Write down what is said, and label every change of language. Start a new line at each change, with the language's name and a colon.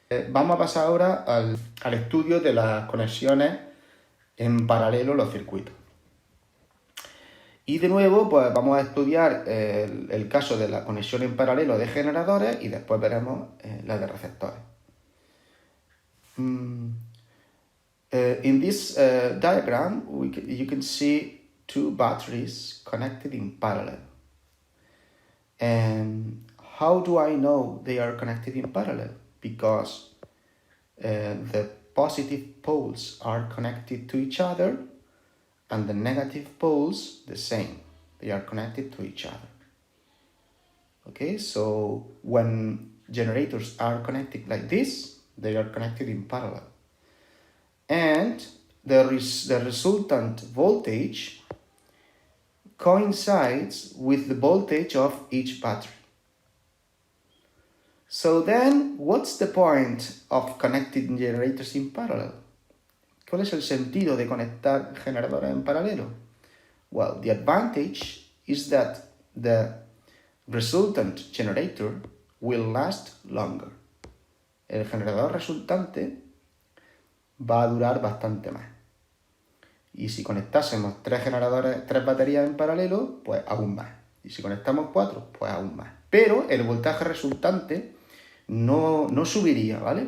Spanish: Vamos a pasar ahora al estudio de las conexiones en paralelo, los circuitos. Y de nuevo, pues vamos a estudiar el caso de la conexión en paralelo de generadores y después veremos la de receptores.
English: In this diagram, you can see two batteries connected in parallel. And how do I know they are connected in parallel? Because the positive poles are connected to each other and the negative poles the same. They are connected to each other. Okay, so when generators are connected like this, they are connected in parallel. And the resultant voltage coincides with the voltage of each battery. So then, what's the point of connecting generators in parallel?
Spanish: ¿Cuál es el sentido de conectar generadores en paralelo?
English: Well, the advantage is that the resultant generator will last longer.
Spanish: El generador resultante va a durar bastante más. Y si conectásemos tres baterías en paralelo, pues aún más. Y si conectamos 4, pues aún más. Pero el voltaje resultante no subiría, ¿vale?